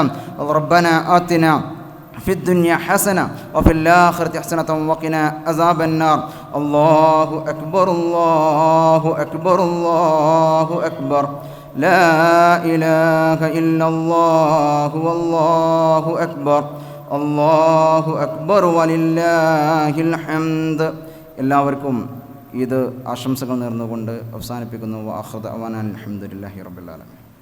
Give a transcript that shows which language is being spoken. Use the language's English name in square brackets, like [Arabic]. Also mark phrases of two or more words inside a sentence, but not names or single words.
[Arabic] ربنا آتنا في الدنيا حسنة وفي الآخرة حسنة وقنا عذاب النار. الله أكبر، الله أكبر، الله أكبر. لا إله إلا الله والله أكبر. الله أكبر ولله الحمد. [Malayalam] എല്ലാവർക്കും ഇത് ആശംസകൾ നേർന്നുകൊണ്ട് അവസാനിപ്പിക്കുന്നു. [Arabic] وآخر دعوانا الحمد لله رب العالمين.